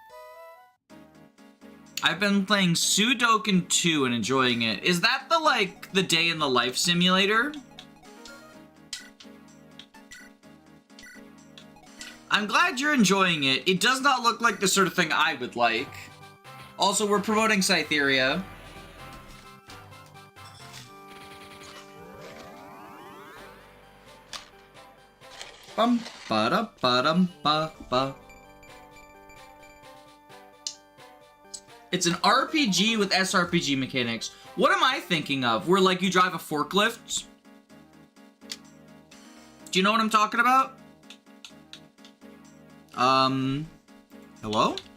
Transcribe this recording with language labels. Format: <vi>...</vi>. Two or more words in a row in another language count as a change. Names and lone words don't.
<en>I've been playing Sudoku 2 and enjoying it. Is that the day in the life simulator? I'm glad you're enjoying it. It does not look like the sort of thing I would like. Also, we're promoting Scytheria. Bum ba da ba dum ba ba. It's an RPG with SRPG mechanics. What am I thinking of? Where you drive a forklift? Do you know what I'm talking about? Hello?</en>